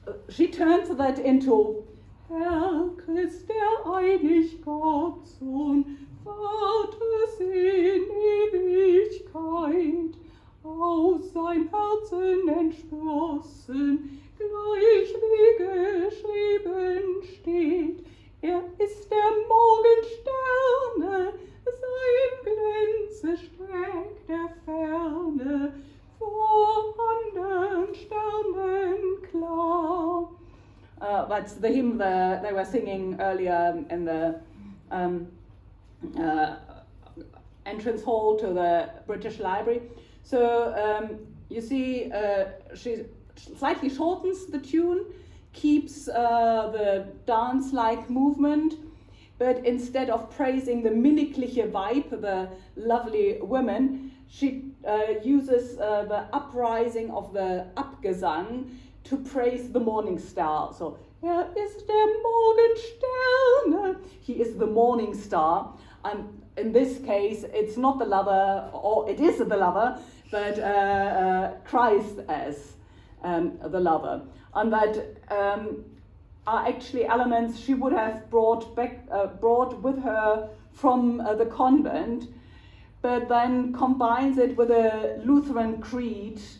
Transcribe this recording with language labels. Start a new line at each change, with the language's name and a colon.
English: She turns that into
German: Herr Christ der Einigkeit, Sohn, Vaters in Ewigkeit, aus sein Herzen entsprossen, gleich wie geschrieben steht. Er ist der Morgensterne, sein Glänze streckt der Ferne, vor anderen Sternen klar.
English: That's the hymn they were singing earlier in the entrance hall to the British Library. So you see, she slightly shortens the tune, keeps the dance-like movement, but instead of praising the
German: minnigliche Weib,
English: the lovely women, she uses the uprising of the Abgesang to praise the morning star.
German: So, er ist der Morgensterne.
English: He is the morning star. And in this case, it's not the lover, or it is the lover, but Christ as the lover. And that are actually elements she would have brought with her from the convent, but then combines it with a Lutheran creed.